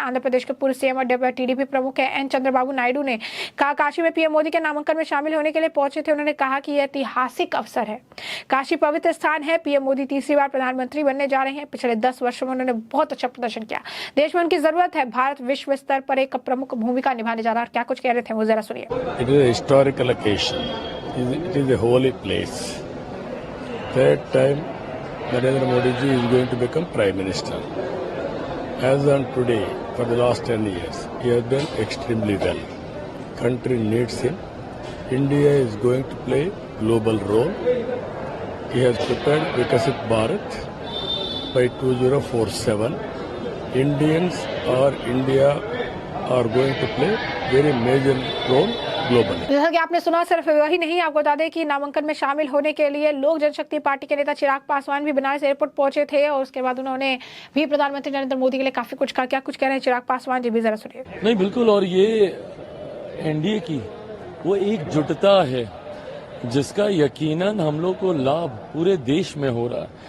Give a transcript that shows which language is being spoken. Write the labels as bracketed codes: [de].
[hi] आंध्र प्रदेश के पूर्व सीएम और टीडीपी प्रमुख एन चंद्रबाबू नायडू ने कहा काशी में पीएम मोदी के नामांकन में शामिल होने के लिए पहुंचे थे। उन्होंने कहा कि यह ऐतिहासिक अवसर है, काशी पवित्र स्थान है, पीएम मोदी तीसरी बार प्रधानमंत्री बनने जा रहे हैं। पिछले 10 वर्षों में उन्होंने बहुत अच्छा प्रदर्शन किया, देश में उनकी जरूरत है, भारत विश्व स्तर पर एक प्रमुख भूमिका निभाने जा रहा है। क्या कुछ कह रहे थे वो जरा सुनिए। [en] It is a historical occasion. It is a holy place. Third time Narendra Modi ji is going to become Prime Minister. As on today, for the last 10 years, he has done extremely well. Country needs him. India is going to play global role. He has prepared Vikasit Bharat by 2047. Indians or India are going to play very major role globally. [hi] जैसा कि आपने सुना, सिर्फ वही नहीं, आपको बता दें कि नामांकन में शामिल होने के लिए लोक जनशक्ति पार्टी के नेता चिराग पासवान भी बनारस एयरपोर्ट पहुंचे थे और उसके बाद उन्होंने भी प्रधानमंत्री नरेंद्र मोदी के लिए काफी कुछ कहा। क्या कुछ कह रहे हैं चिराग पासवान जी, भी जरा सुनिए। नहीं, बिल्कुल, और ये एनडीए की वो एकजुटता है जिसका यकीनन हम लोग को लाभ पूरे देश में हो रहा है।